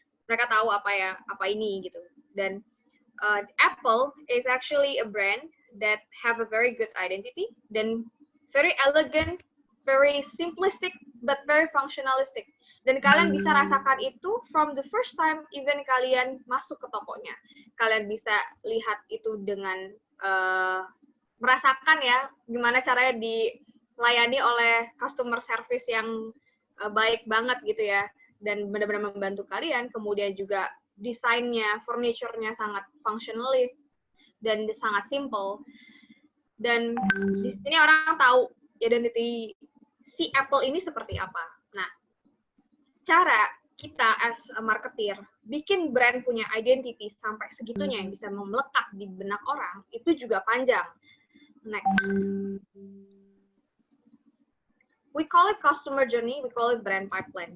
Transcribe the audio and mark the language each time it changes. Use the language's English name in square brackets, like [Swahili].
[Indonesian] Mereka tahu apa ini gitu. [English] Dan Apple is actually a brand that have a very good identity dan very elegant, very simplistic but very functionalistic. [Indonesian] Dan kalian bisa rasakan itu [English] from the first time even [Indonesian] kalian masuk ke tokonya. Kalian bisa lihat itu dengan merasakan ya gimana caranya dilayani oleh customer service yang baik banget gitu ya. Dan benar-benar membantu kalian, kemudian juga desainnya, furniture-nya sangat functionally dan sangat simple. Dan di sini orang tahu identity si Apple ini seperti apa. Nah, cara kita [English] as a marketer [Indonesian] bikin brand punya identity sampai segitunya yang bisa melekat di benak orang, itu juga panjang. Next. [English] We call it customer journey, we call it brand pipeline.